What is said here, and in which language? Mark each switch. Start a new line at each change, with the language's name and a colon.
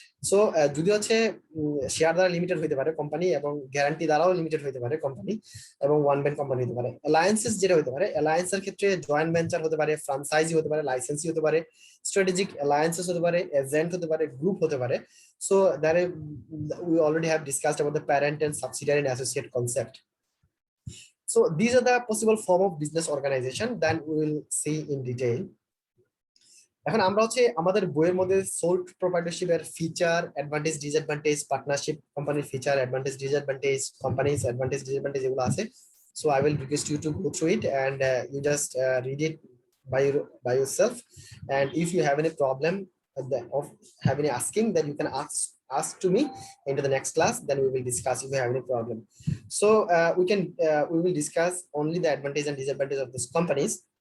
Bangla: So যদি হচ্ছে share দ্বারা লিমিটেড হতে পারে কোম্পানি এবং গ্যারান্টি দ্বারাও লিমিটেড হতে পারে কোম্পানি এবং ওয়ান ব্যাংক কোম্পানি হতে পারে। অ্যালায়েন্সেস যেটা হতে পারে, অ্যালায়েন্সের ক্ষেত্রে জয়েন্ট ভেঞ্চার হতে পারে, ফ্রাঞ্চাইজি হতে পারে, লাইসেন্সি হতে পারে, স্ট্র্যাটেজিক অ্যালায়েন্সেস হতে পারে, এজেন্ট হতে পারে, গ্রুপ হতে পারে।
English: So there we already have discussed about the parent and subsidiary and associate concept. So these are the possible form of business organization that we will see in detail.
Bangla: এখন আমরা হচ্ছে আমাদের বইয়ের মধ্যে সোল প্রোপ্রাইটরশিপ এর feature, advantage, disadvantage, partnership কোম্পানির feature, advantage, disadvantage, companies advantage, disadvantage এগুলো আছে।
English: So I will request you to go through it and you just read it by yourself, and if you have any problem of have any asking, then you can ask to me into the next class, then we will discuss if you have any problem. So we will discuss only the advantage and disadvantage of these companies.